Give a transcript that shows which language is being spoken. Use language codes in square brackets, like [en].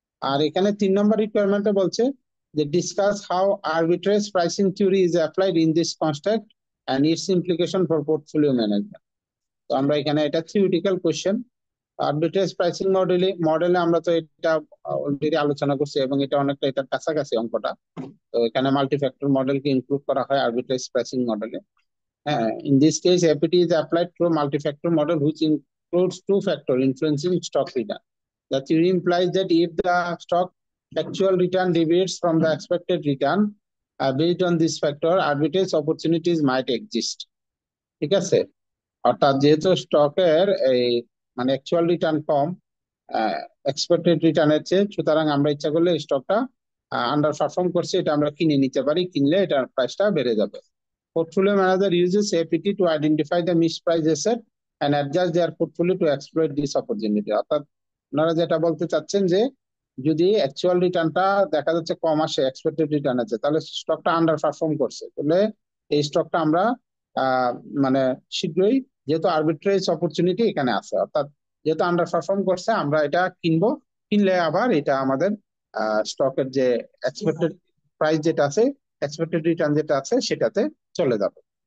[bn] আর এখানে 3 নম্বর রিকোয়ারমেন্টে বলছে যে [en] Discuss how arbitrage pricing theory is applied in this construct and its implication for portfolio management. [bn] তো আমরা এখানে এটা থিওরিটিক্যাল কোশ্চেন। আরবিট্রেজ প্রাইসিং মডেলে আমরা তো এটা অলরেডি আলোচনা করছি, এবং এটা অনেকটা এটার কাছাকাছি অঙ্কটা। তো এখানে মাল্টি ফ্যাক্টর মডেলকে ইনক্লুড করা হয় আরবিট্রেজ প্রাইসিং মডেলে। [en] হ্যাঁ, in this case APT is applied through multi-factor model which includes two factor influencing stock return. The theory implies that if the stock actual return deviates from the expected return, based on this factor arbitrage opportunities might exist. [bn] ঠিক আছে? অর্থাৎ যেহেতু স্টকের এই মানে actual return কম expected রিটার্নের চেয়ে, সুতরাং আমরা ইচ্ছা করলে স্টকটা আন্ডার পারফর্ম করছে, এটা আমরা কিনে নিতে পারি, কিনলে এটার প্রাইসটা বেড়ে যাবে। [en] Portfolio manager uses APT to identify the mispriced asset and adjust their portfolio to exploit this opportunity. [bn] অর্থাৎ ওনারা যেটা বলতে চাচ্ছেন যে যদি অ্যাকচুয়াল রিটার্নটা দেখা যাচ্ছে কম আসে এক্সপেক্টেড রিটার্ন আছে, তাহলে স্টকটা আন্ডার পারফর্ম করছে, তাহলে এই স্টকটা আমরা আহ মানে শীঘ্রই, যেহেতু আরবিট্রেজ অপরচুনিটি এখানে আছে, অর্থাৎ যেহেতু আন্ডার পারফর্ম করছে আমরা এটা কিনবো, কিনলে আবার এটা আমাদের স্টকের যে এক্সপেক্টেড প্রাইস যেটা আছে, এক্সপেক্টেড রিটার্ন যেটা আছে সেটাতে চলে যাবে।